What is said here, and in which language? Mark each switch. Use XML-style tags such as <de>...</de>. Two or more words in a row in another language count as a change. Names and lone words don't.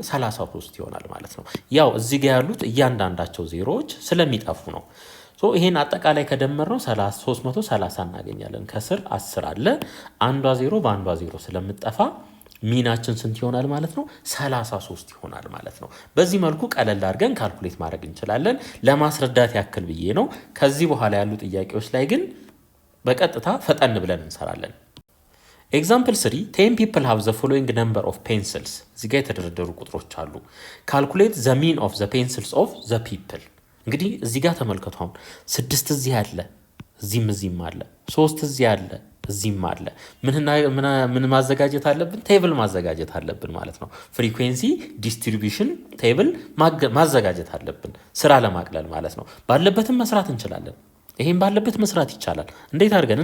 <am>33 ይሆናል ማለት ነው። ያው እዚህ ጋር ያሉት እያንዳንዳቸው ዜሮዎች ስለሚጠፉ ነው። ይሄን አጠቃላይ ከደመርነው 330 እናገኛለን። ከስር 10 አለ። አንዷ ዜሮ በአንዷ ዜሮ ስለምጠፋ ሚናችን ስንት ይሆናል ማለት ነው? 33 ይሆናል ማለት ነው። በዚህ መልኩ ቀለል አድርገን ካልኩሌት ማድረግ እንችላለን። ለማስረዳት ያክል ብዬ ነው። ከዚህ በኋላ ያሉ ጥያቄዎች ላይ ግን በቀጥታ ፈጠን ብለን እንሰራለን።</am> <en>example 3 10 people have the following number of pencils።</en> <am>እዚህ ጋር የተደረደሩ ቁጥሮች አሉ።</am> <en>calculate the mean of the pencils of the people።</en> <am>እንግዲህ እዚህ ጋር ተመልከቱ። አሁን 6 እዚህ አለ፣ እዚህም አለ፣ 3 እዚህ አለ፣ እዚህም አለ። ምን ማዘጋጀት አለብን? ቴብል ማዘጋጀት አለብን ማለት ነው።</am> <en>frequency distribution table</en> <am>ማዘጋጀት አለብን፣ ስራ ለማቅለል ማለት ነው። ባለበትም መስራት እንችላለን። ይሄን ባለበት መስራት ይቻላል። እንዴት አድርገን?</am>